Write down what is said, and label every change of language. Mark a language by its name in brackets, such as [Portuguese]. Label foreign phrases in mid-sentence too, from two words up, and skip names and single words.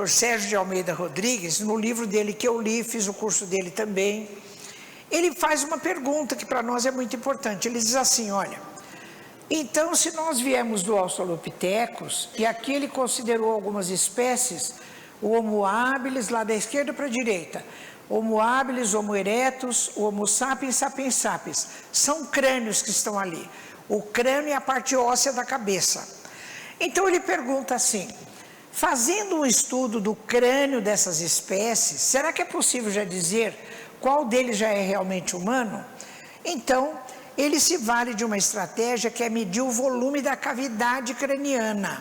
[Portuguese] Sérgio de Almeida Rodrigues, no livro dele que eu li, fiz o curso dele também, ele faz uma pergunta que para nós é muito importante. Ele diz assim, olha, então se nós viemos do Australopithecus, e aqui ele considerou algumas espécies, o Homo habilis, lá da esquerda para a direita, Homo habilis, Homo erectus, o Homo sapiens, sapiens sapiens, são crânios que estão ali, o crânio é a parte óssea da cabeça. Então ele pergunta assim, fazendo um estudo do crânio dessas espécies, será que é possível já dizer qual deles já é realmente humano? Então, ele se vale de uma estratégia que é medir o volume da cavidade craniana.